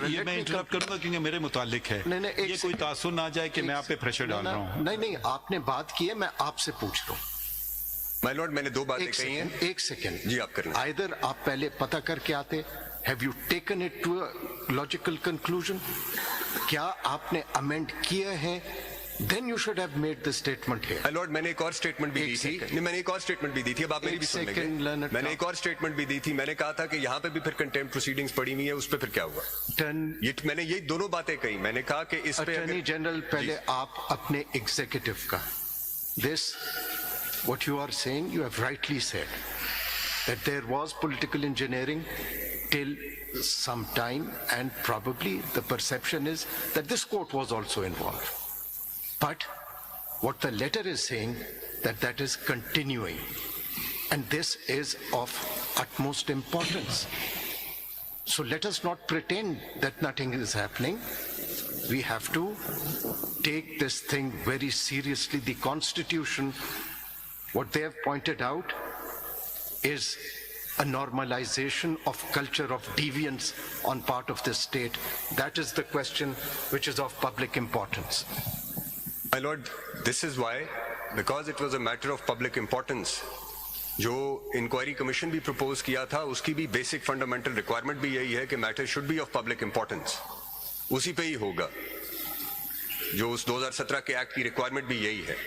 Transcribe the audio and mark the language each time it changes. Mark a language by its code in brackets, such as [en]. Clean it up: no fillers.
[ur] یہ میں انٹرپٹ کروں گا کیونکہ میرے متعلق ہے, یہ کوئی تاثر نہ جائے کہ میں آپ پہ پریشر ڈال رہا ہوں. نہیں, آپ نے بات کی ہے, میں آپ سے پوچھ رہا ہوں. my lord, میں نے 2 باتیں کہی ہیں. ایک سیکنڈ جی آپ کریں. [en] Either [ur] آپ پہلے پتہ کر کے آتے, [en] have you taken it to a logical conclusion? [ur] کیا آپ نے امینڈ کیے ہیں? [en] Then you should have made the statement here. [ur] my lord, میں نے ایک اور اسٹیٹمنٹ بھی دی تھی. نہیں, میں نے ایک اور اسٹیٹمنٹ بھی دی تھی, اب آپ میری بھی سن لیں گے. میں نے ایک اور اسٹیٹمنٹ بھی دی تھی, میں نے کہا تھا کہ یہاں پہ بھی پھر کنٹیمپٹ پروسیڈنگز پڑی ہوئی ہیں, اس پہ پھر کیا ہوا. میں نے یہ دونوں باتیں کہی. میں نے کہا کہ اس پہ اٹارنی جنرل, پہلے آپ اپنے ایگزیکٹو کا, [en] this what you are saying, you have rightly said that there was political engineering till some time, and probably the perception is that this court was also involved. But what the letter is saying, that is continuing, and this is of utmost importance. So let us not pretend that nothing is happening. We have to take this thing very seriously. The Constitution, what they have pointed out, is a normalization of culture of deviance on part of this state. That is the question which is of public importance. my lord, this is why, because it was a matter of public importance, [ur] جو inquiry commission بھی propose کیا تھا, اس کی بھی basic fundamental requirement بھی یہی ہے کہ [en] Matter should be of public importance. [ur] اسی پہ ہی ہوگا. جو اس 2017 کے ایکٹ کی ریکوائرمنٹ بھی یہی ہے.